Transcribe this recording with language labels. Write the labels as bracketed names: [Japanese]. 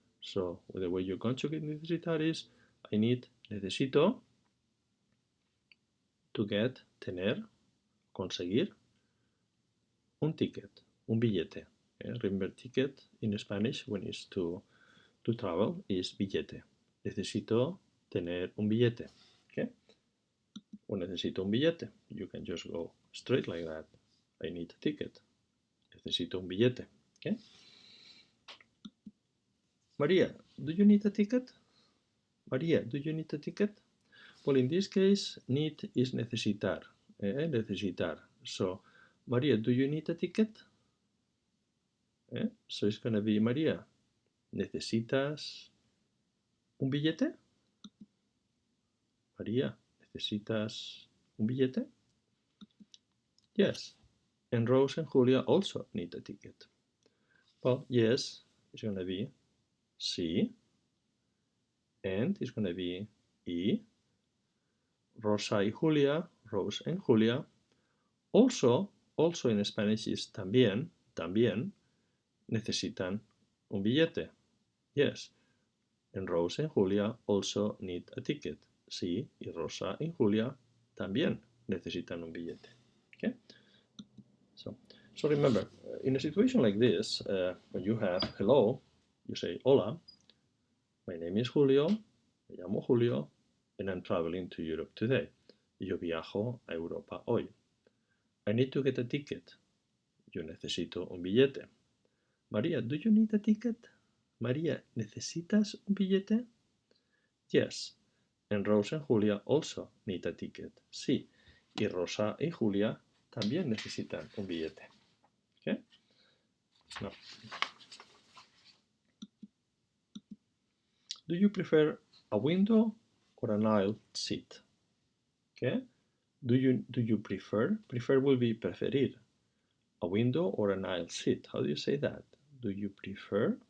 [English] So the way you conjugate necesitar is I need, necesito, to get, tener, conseguir, un ticket, un billete. Remember ticket in Spanish when it's to travel is billete. [Spanish] Necesito tener un billete. Okay? O necesito un billete. [English] You can just go straight like that. I need a ticket. [Spanish] Necesito un billete. [English] Okay? Maria, do you need a ticket? Maria, do you need a ticket? Well, in this case, need is necesitar. Necesitar. So, Maria, do you need a ticket? So it's going to be, Maria, [Spanish] ¿necesitas un billete? María, ¿necesitas un billete? [English] Yes. And Rose and Julia also need a ticket. Well, yes is going to be sí. And is going to be y. [Spanish] Rosa y Julia, [English] Rose and Julia. Also in Spanish is también, [Spanish] necesitan un billete. [English] Yes. And Rose and Julia also need a ticket. [Spanish] Sí, y Rosa y Julia también necesitan un billete. [English] Okay? So remember, in a situation like this, when you have hello, you say hola, my name is Julio, [Spanish] me llamo Julio, [English] and I'm traveling to Europe today. [Spanish] Yo viajo a Europa hoy. [English] I need to get a ticket. [Spanish] Yo necesito un billete. [English] María, do you need a ticket? [Spanish] María, ¿necesitas un billete? [English] Yes. And Rosa and Julia also need a ticket. [Spanish] Sí. Y Rosa y Julia también necesitan un billete. [English] Okay? Now, do you prefer a window or an aisle seat? Okay? Do you prefer? Prefer will be preferir. A window or an aisle seat. How do you say that? Do you prefer?